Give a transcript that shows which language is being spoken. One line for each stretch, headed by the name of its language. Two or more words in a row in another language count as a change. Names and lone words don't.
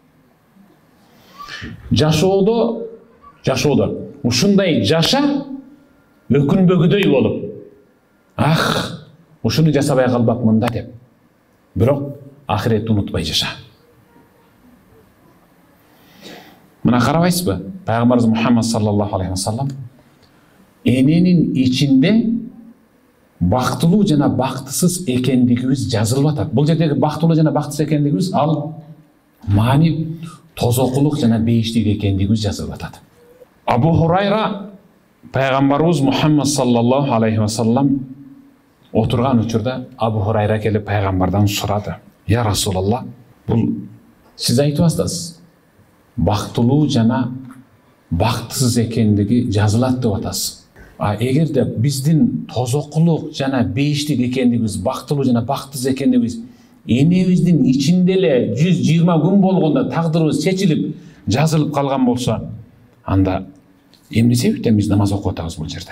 Kyrgyz: Жашоодо ушундай жаша өкүнбөгүдөй болуп, ушуну жасабай калбакмын да деп. Бирок ахиретти унутпай жаша. Мына карабайсызбы? Пайгамбарыбыз Мухаммад
Arabic: صلى الله عليه وسلم
Kyrgyz: эненин ичинде бактылуу жана бактысыз экендигибиз жазылып атат. Бул жердеги бактылуу жана бактысыз экендигибиз ал маани тозокулук жана бейиштик экендигибиз жазылып атат. Абу Хурайра пайгамбарыбыз Мухаммад
Arabic: صلى الله عليه وسلم
Kyrgyz: отурган учурда Абу Хурайра келип пайгамбардан сурады.
Arabic: يا رسول الله,
Kyrgyz: бул сиз айтып атасыз. Бактылуу жана бактысыз экендиги жазылат деп атасыз. Эгерде биздин тозокулук жана бейиштик экендигибиз, бактылуу жана бактысыз экендигибиз энебиздин ичинде эле 120 күн болгондо тагдырыбыз чечилип жазылып калган болсо, анда эмне себептен биз намаз окуп атабыз бул жерде?